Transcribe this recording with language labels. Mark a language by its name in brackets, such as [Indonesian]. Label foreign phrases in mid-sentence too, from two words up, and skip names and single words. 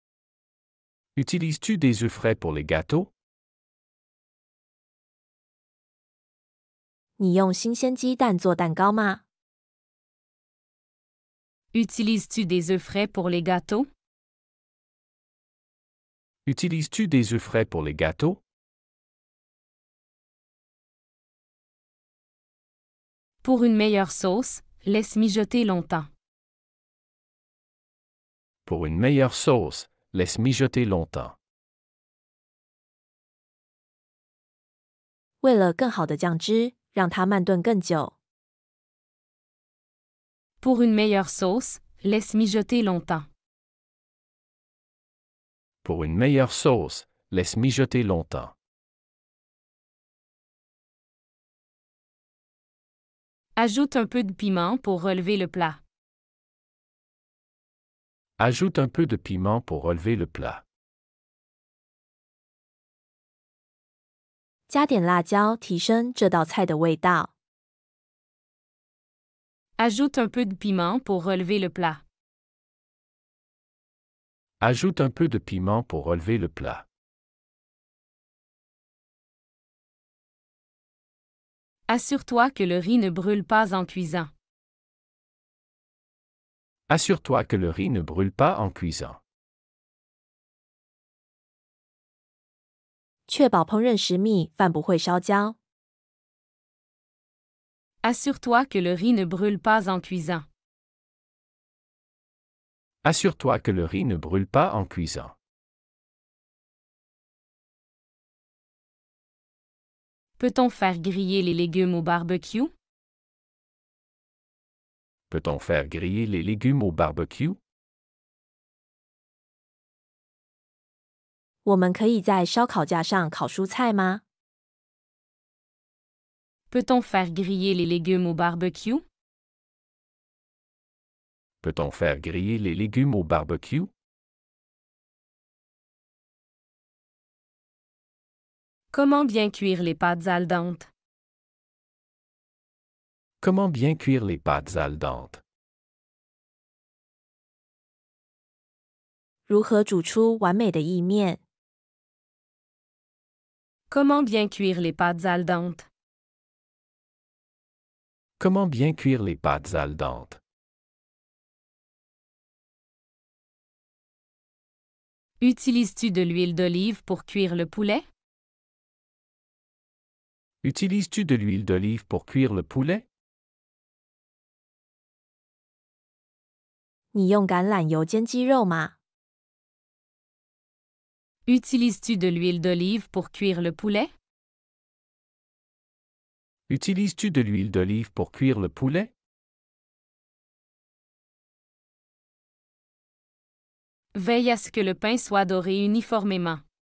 [French] Utilises-tu des œufs frais pour les gâteaux? [Chinese] 你用新鲜鸡蛋做蛋糕吗？ [French] Utilises-tu des œufs frais pour les gâteaux? Utilises-tu des œufs frais pour les gâteaux? Pour une meilleure sauce, laisse mijoter longtemps. Pour une meilleure sauce, laisse mijoter longtemps. [Chinese] 为了更好的酱汁，让它慢炖更久。 [French] Pour une meilleure sauce, laisse mijoter longtemps. Pour une meilleure sauce, laisse mijoter longtemps. Ajoute un peu de piment pour relever le plat. Ajoute un peu de piment pour relever le plat. [Chinese] 加点辣椒，提升这道菜的味道。 [French] Ajoute un peu de piment pour relever le plat. Ajoute un peu de piment pour relever le plat. Assure-toi que le riz ne brûle pas en cuisant. Assure-toi que le riz ne brûle pas en cuisant. [Chinese] 确保烹饪时米饭不会烧焦。 [French] Assure-toi que le riz ne brûle pas en cuisant. Assure-toi que le riz ne brûle pas en cuisant. Peut-on faire griller les légumes au barbecue? Peut-on faire griller les légumes au barbecue? [Chinese] 我们可以在烧烤架上烤蔬菜吗？ [French] Peut-on faire griller les légumes au barbecue? Peut-on faire griller les légumes au barbecue? Comment bien cuire les pâtes [Italian] al dente? [French] Comment bien cuire les pâtes [Italian] al dente? [Chinese] 如何煮出完美的意面？ [French] Comment bien cuire les pâtes [Italian] al dente? [French] Comment bien cuire les pâtes [Italian] al dente? [French] Utilises-tu de l'huile d'olive pour cuire le poulet? Utilises-tu de l'huile d'olive pour cuire le poulet? [Chinese] 你用橄榄油煎鸡肉吗？ [French] Utilises-tu de l'huile d'olive pour cuire le poulet? Utilises-tu de l'huile d'olive pour cuire le poulet? Veille à ce que le pain soit doré uniformément.